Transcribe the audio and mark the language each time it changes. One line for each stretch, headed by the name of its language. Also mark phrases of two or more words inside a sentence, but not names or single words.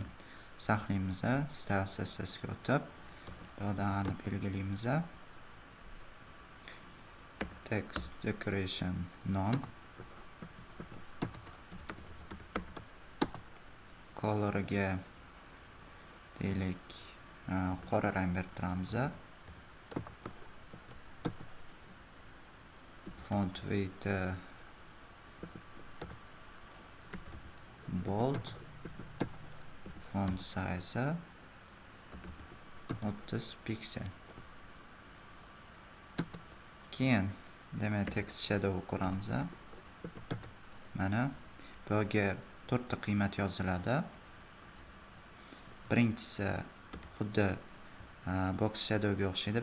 Uzbek: Saqlaymiz, style CSS ga o'tib, bu yerdan belgilaymiz.
English: Text decoration none.
Uzbek: Colorga deylik, qora rang berib turamiz.
English: Font weight bold, font size 30 piksel.
Uzbek: Keyin demak
English: text shadow
Uzbek: ko'ramiz. Mana bu yerga 4 ta qiymat yoziladi. Birinchisi xuddi
English: box shadow
Uzbek: ga o'xshaydi.